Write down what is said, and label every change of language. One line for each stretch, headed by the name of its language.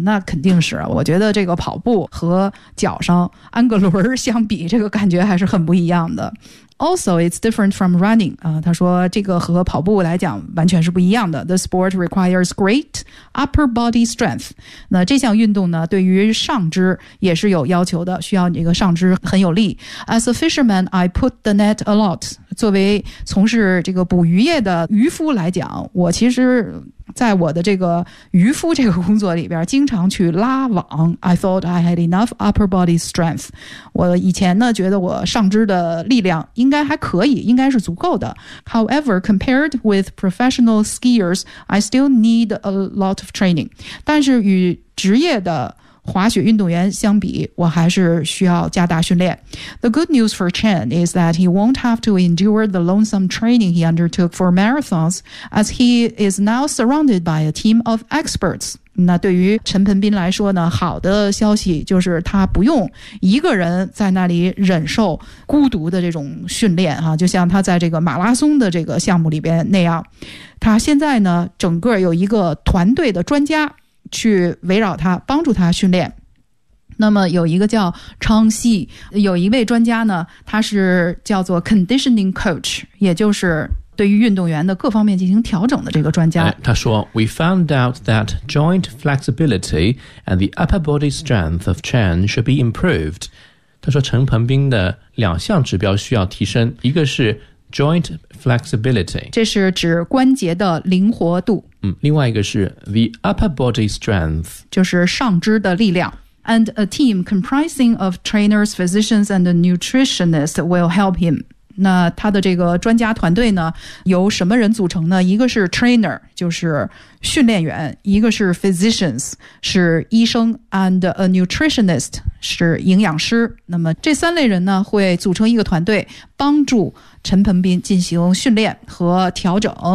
Chinese: 那肯定是，我觉得这个跑步和脚上安个轮相比，这个感觉还是很不一样的。
English: Also, it's different from running.
Chinese: 他说这个和跑步来讲完全是不一样的。
English: The sport requires great upper body strength.
Chinese: 那这项运动呢，对于上肢也是有要求的，需要你这个上肢很有力。
English: As a fisherman, I put the net a lot.
Chinese: 作为从事这个捕鱼业的渔夫来讲，我其实在我的这个渔夫这个工作里边经常去拉网。
English: I thought I had enough upper body strength.
Chinese: 我以前呢觉得我上肢的力量应该还可以，应该是足够的。
English: However, compared with professional skiers, I still need a lot of training.
Chinese: 但是与职业的滑雪运动员相比，我还是需要加大训练。
English: The good news for Chen is that he won't have to endure the lonesome training he undertook for marathons as he is now surrounded by a team of experts.
Chinese: 那对于陈盆斌来说呢，好的消息就是他不用一个人在那里忍受孤独的这种训练啊，就像他在这个马拉松的这个项目里边那样。他现在呢，整个有一个团队的专家去围绕他，帮助他训练。那么有一个叫昌西，有一位专家呢，他是叫做
English: conditioning coach，
Chinese: 也就是对于运动员的各方面进行调整的这个专家。他说
English: ，We found out that joint flexibility and the upper body strength of Chen should be improved。
Chinese: 他说，陈鹏斌的两项指标需要提升，一个是
English: joint flexibility，
Chinese: 这是指关节的灵活度。另外一个是
English: the upper body strength，
Chinese: 就是上肢的力量。
English: And a team comprising of trainers, physicians, and nutritionists will help him.
Chinese: 那他的这个专家团队呢，由什么人组成呢？一个是 trainer， 就是训练员；一个是 physicians， 是医生 ；
English: and a nutritionist，
Chinese: 是营养师。那么这三类人呢，会组成一个团队，帮助陈鹏斌进行训练和调整。